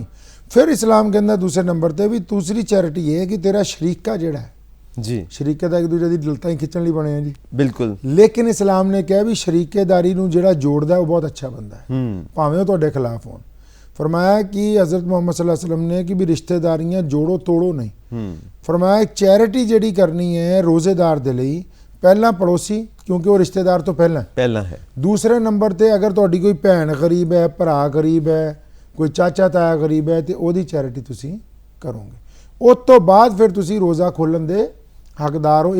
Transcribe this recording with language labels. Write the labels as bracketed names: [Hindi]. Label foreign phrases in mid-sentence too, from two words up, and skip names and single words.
[Punjabi] ਫਿਰ ਇਸਲਾਮ ਕਹਿੰਦਾ ਦੂਸਰੇ ਨੰਬਰ ਤੇ ਵੀ ਦੂਸਰੀ ਚੈਰਿਟੀ ਇਹ ਹੈ ਕਿ ਤੇਰਾ ਸ਼ਰੀਕਾ ਜਿਹੜਾ ਹੈ ਜੀ, ਸ਼ਰੀਕੇ ਦਾ ਇੱਕ ਦੂਜੇ ਦੀ ਦਿਲਤਾਂ ਹੀ ਖਿੱਚਣ ਲਈ ਬਣੇ ਆ ਜੀ। ਬਿਲਕੁਲ। ਲੇਕਿਨ ਇਸਲਾਮ ਨੇ ਕਿਹਾ ਵੀ ਸ਼ਰੀਕੇਦਾਰੀ ਨੂੰ ਜਿਹੜਾ ਜੋੜਦਾ ਉਹ ਬਹੁਤ ਅੱਛਾ ਬੰਦਾ ਹੈ, ਭਾਵੇਂ ਉਹ ਤੁਹਾਡੇ ਖਿਲਾਫ ਹੋਣ। ਫਰਮਾਇਆ ਕਿ ਹਜ਼ਰਤ ਮੁਹੰਮਦ [Arabic] صلى الله عليه وسلم [Punjabi] ਨੇ ਕਿ ਭੀ ਰਿਸ਼ਤੇਦਾਰੀਆਂ ਜੋੜੋ ਤੋੜੋ ਨਹੀਂ। ਫਰਮਾਇਆ ਚੈਰਿਟੀ ਜਿਹੜੀ ਕਰਨੀ ਹੈ ਰੋਜ਼ੇਦਾਰ ਦੇ ਲਈ, ਪਹਿਲਾਂ ਪੜੋਸੀ, ਕਿਉਂਕਿ ਉਹ ਰਿਸ਼ਤੇਦਾਰ ਤੋਂ ਪਹਿਲਾਂ ਹੈ। ਦੂਸਰੇ ਨੰਬਰ ਤੇ ਅਗਰ ਤੁਹਾਡੀ ਕੋਈ ਭੈਣ ਗਰੀਬ ਹੈ, ਭਰਾ ਗਰੀਬ ਹੈ, ਕੋਈ ਚਾਚਾ ਤਾਇਆ ਗਰੀਬ ਹੈ, ਤੇ ਉਹਦੀ ਚੈਰਿਟੀ ਤੁਸੀਂ ਕਰੋਗੇ। ਉਸ ਤੋਂ ਬਾਅਦ ਫਿਰ ਤੁਸੀਂ ਰੋਜ਼ਾ ਖੋਲ੍ਹਣ ਦੇ ਹੱਕਦਾਰ ਹੋ।